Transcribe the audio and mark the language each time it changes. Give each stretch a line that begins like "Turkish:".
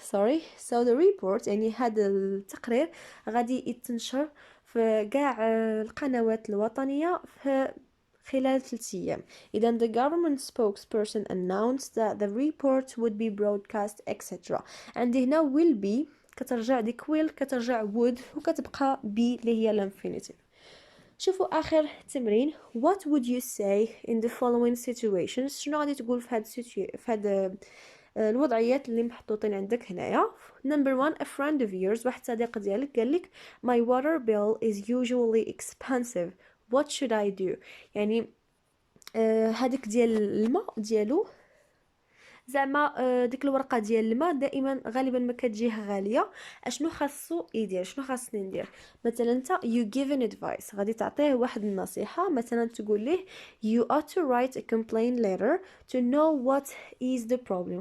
Arabic: So the report يعني هذا التقرير غادي يتنشر في كاع القنوات الوطنية في خلال 3 أيام.
English: إذا the government spokesperson announced that the report would be broadcast etc.
Arabic: عندي هنا will be كترجع ديك will كترجع would وكتبقى be اللي هي الانفينيتيف. شوفوا آخر تمرين.
English: What would you say in the following situations.
Arabic: شنو غادي تقول في هاد الوضعيات اللي محطوطين عندك هنايا.
English: Number 1 a friend of yours واحد صديق ديالك قال لك my water bill is usually expensive. What should I do.
Arabic: يعني هذيك ديال الماء ديالو زعما ديك الورقه ديال الماء دائما غالبا ما كتجيه غاليه. اشنو خاصو يدير شنو خاصني ندير. مثلا انت you give an advice غادي تعطيه واحد النصيحه.
English: مثلا تقول ليه you ought to write a complaint letter to know what is the problem.